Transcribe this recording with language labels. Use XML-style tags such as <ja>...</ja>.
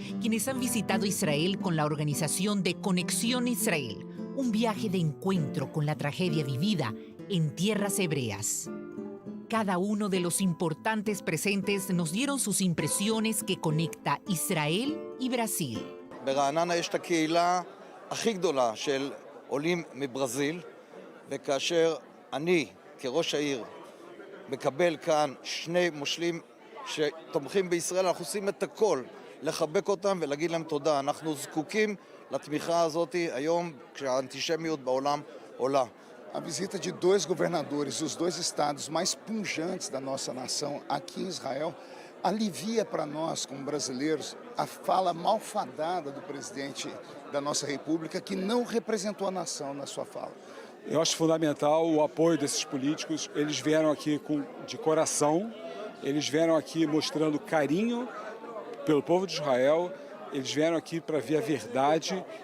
<es>quienes han visitado Israel con la organización de Conexión Israel, un viaje de encuentro con la tragedia vivida en tierras hebreas. Cada uno de los importantes presentes nos dieron sus impresiones que conecta Israel y Brasil.</es> <he>ברעננה יש את הקהילה הכי גדולה של עולים מברזיל, וכאשר אני כראש העיר מקבל כאן שני מושלים שתומכים בישראל, אנחנו עושים את הכל לחבק אותם ולהגיד להם תודה. אנחנו זקוקים לתמיכה הזאת היום כשהאנטישמיות בעולם עולה.</he> <pt>A visita de dois governadores dos dois estados mais pujantes da nossa nação aqui em Israel alivia para nós, como brasileiros, a fala malfadada do presidente da nossa república que não representou a nação na sua fala. Eu acho fundamental o apoio desses políticos. Eles vieram aqui de coração, eles vieram aqui mostrando carinho pelo povo de Israel, eles vieram aqui para ver a verdade.</pt>